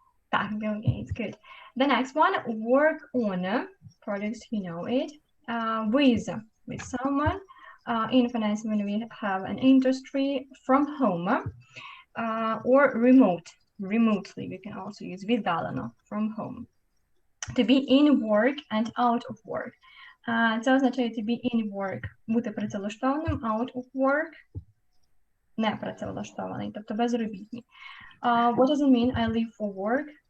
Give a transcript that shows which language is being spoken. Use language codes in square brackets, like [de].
[en] Так, Bill Gates, good. The next one, work on products, you know it, with someone. In finance, when we have an industry from home or remotely, we can also use віддалено, from home. To be in work and out of work. [uk] Це означає [en] to be in work, [uk] бути працевлаштованим, [en] out of work, [uk] не працевлаштований, тобто безробітний. [en] What does it mean? I leave for work.